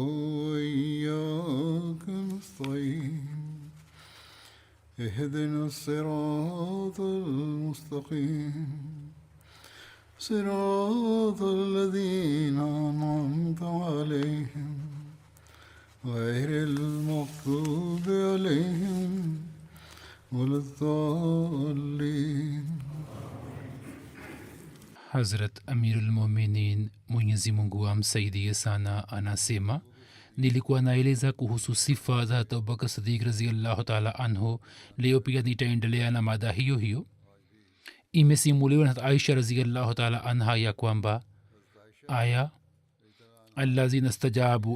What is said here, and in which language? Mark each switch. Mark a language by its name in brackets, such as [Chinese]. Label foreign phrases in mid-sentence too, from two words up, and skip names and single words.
[Arabic] وإياك نستعين اهدنا الصراط المستقيم صراط الذين أنعمت عليهم غير المغضوب عليهم ولا الضالين. [Swahili] Hazrat Amirul Mominin Mwenyezi Mungu amsaidie sana anasema, nilikuwa naeleza kuhusu sifa za Abubakar Siddiq [Arabic] رضي الله تعالى عنه. [Swahili] Leo pia nitaendelea na mada hiyo hiyo. Imesimuliwa na Aisha [Arabic] رضي الله تعالى عنها [Swahili] ya kwamba aya [Arabic] الذين استجابوا